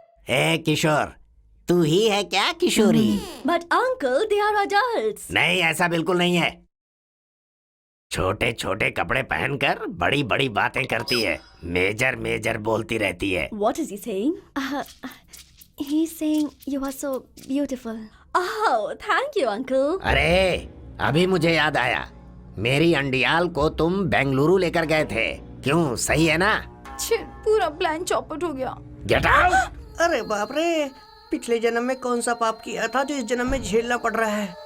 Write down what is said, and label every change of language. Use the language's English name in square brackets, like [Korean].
[Hindi] ए किशोर, तू ही है क्या किशोरी? [English] But uncle they are adults. [Hindi] नहीं, ऐसा बिल्कुल नहीं है। छोटे छोटे कपड़े पहनकर बड़ी बड़ी बातें करती है, मेजर मेजर बोलती रहती है। [English] What is he saying? He's saying you are so beautiful. Oh, thank you, uncle. [Hindi] अरे अभी मुझे याद आया, मेरी अंडियाल को तुम बेंगलुरु लेकर गए थे, क्यों? सही है ना? पूरा प्लान चौपट हो गया। [English] Get out. [Hindi] अरे बाप रे, पिछले जन्म में कौन सा पाप किया था जो इस जन्म में झेलना पड़ रहा है?